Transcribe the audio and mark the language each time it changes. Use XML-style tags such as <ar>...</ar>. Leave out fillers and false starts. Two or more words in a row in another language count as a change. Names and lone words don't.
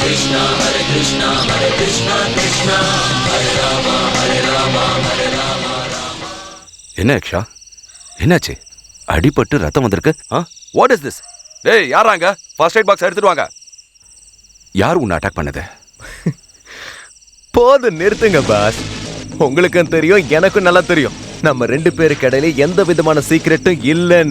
<sa>Krishna Hare Krishna Hare Krishna Krishna Hare Rama Hare Rama Hare Rama Rama.</sa> <ta>என்ன யக்ஷா, என்னாச்சு? அடிபட்டு ரத்தம் வந்திருக்கு.</ta> <en>What is this?</en> <ta>டேய், யாராங்க?</ta> <en>first aid box</en> <ta>எடுத்துட்டு வாங்க. யார் உன்னை அட்டாக் பண்ணது? போதும், நிறுத்துங்க பாஸ். உங்களுக்கும் தெரியும், எனக்கும் நல்லா தெரியும், நம்ம 2 பேருக்கு இடையில எந்த விதமான சீக்கிரட்டும் இல்லைன்னு.</ta>